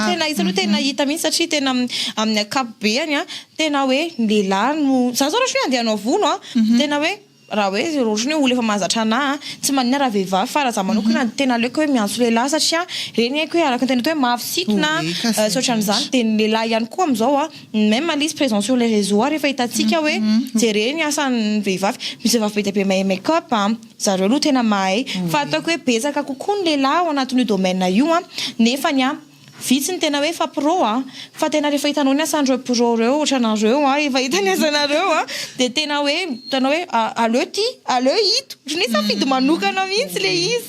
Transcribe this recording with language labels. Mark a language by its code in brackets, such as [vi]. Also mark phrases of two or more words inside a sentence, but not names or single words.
[mg] tena izy aloha tena hita mihitsy satria tena amin'ny ankapobeny tena hoe lehilahy no zany zao ohatrany hoe andeha hanao volo tena hoe raha hoe ohatrany hoe olo efa mahazatra anahy tsy manina raha vehivavy fa raha za manokana tena aleoko hoe miantso lehilahy satria reny haiko hoe araka ny tena hoe mafisitona soatran'izany dia ny lehilahy ihany koa amin'izao même al'izy [fr] présent sur les réseaux [mg] rehefa hitantsika hoe jereny asan'ny vehivavy misy vehivavy be dia be mahay make-up zareo aloha tena mahay fa ataoko hoe betsaka kokoa ny lehilahy ao anatin'io domaine io nefa vitsy ny tena hoe fa pro fa tena rehefa hitanao ny asandreo pro reo ohatranareo efa hitany asanareo dia tena hoe hitanao hoe aleo hito ohatrany hoe safidy manokana mihitsy le izy